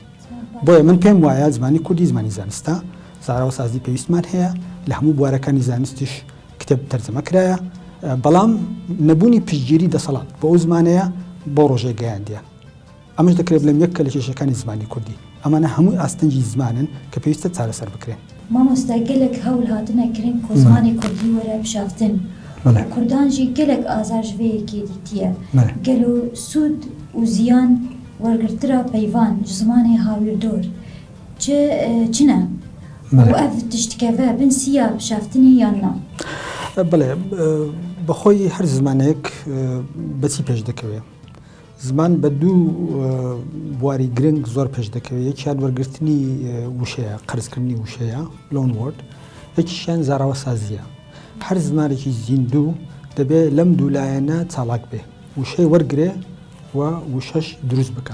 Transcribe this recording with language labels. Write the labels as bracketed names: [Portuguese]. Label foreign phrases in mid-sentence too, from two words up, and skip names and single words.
[Central Kurdish] بۆیە من پێم وایە زمانی کوردی زمانی زانستە، زاراوەسازی پێویستمان هەیە، لە هەموو بوارەکانی زانستیش کتێب تەرجەمە کرایە، بەڵام نەبوونی پشتگیری دەسەڵات بۆ ئەو زمانەیە بۆ ڕۆژێ گەیاندیە. ئەمەش دەکرێت بڵێم یەکە لە کێشەکانی زمانی کوردی، ئەمانە هەمووی ئاستەنجی زمانن کە پێویستە چارەسەر بکرێن. [Kurdish] مامۆستا gelek hewl hatine kirin ku zimanê Kurdî were bişaftin. Kurdan jî gelek azar ji vê yekê dîtiye. Gelo sûd û ziyan wergirtira peyvan ji zimanê hawirdor çi ne? û ev tiştikeve bin siya bişaftinî yan na? [Central Kurdish] بەڵێ بەخۆی هەر زمانێک بەچی پێش دەکەوێت. زمان بە دوو بواری گرنگ زۆر پێش دەکەوێت، یەکیان وەرگرتنی وشەیە، قەرزکردنی وشەیە [English] loan word, [Central Kurdish] یەکیشیان زاراوەسازیە. هەر زمانێکی زیندوو دەبێت لەم دوو لایەنە چالاک بێ، وشەی وەرگرێ و وشەش دروست بکە.